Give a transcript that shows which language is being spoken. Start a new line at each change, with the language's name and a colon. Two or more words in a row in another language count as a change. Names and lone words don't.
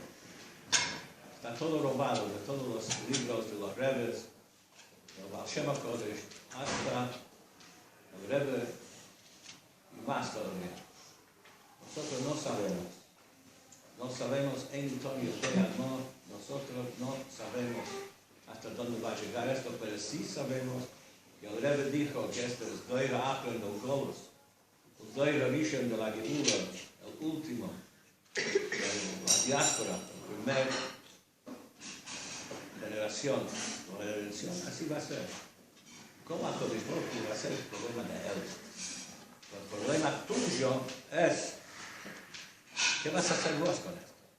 Spanish: Está todo robado de todos los libros de los Rebes, del Baal Shem HaKodesh, hasta el Rebbe y más todavía. Nosotros no sabemos en Antonio nosotros no sabemos hasta dónde va a llegar esto, pero sí sabemos que el Rebbe dijo que esto es
Hebrew: דורא אחרון
Spanish: del Golos, el
Hebrew: דורא ראשון
Spanish: de la Geula, el último, de la diáspora, el primer generación, así va a ser. ¿Cómo
Hebrew: הקדוש ברוך הוא
Spanish: va a ser el problema de él? El problema tuyo es, ¿qué vas a hacer vos con esto?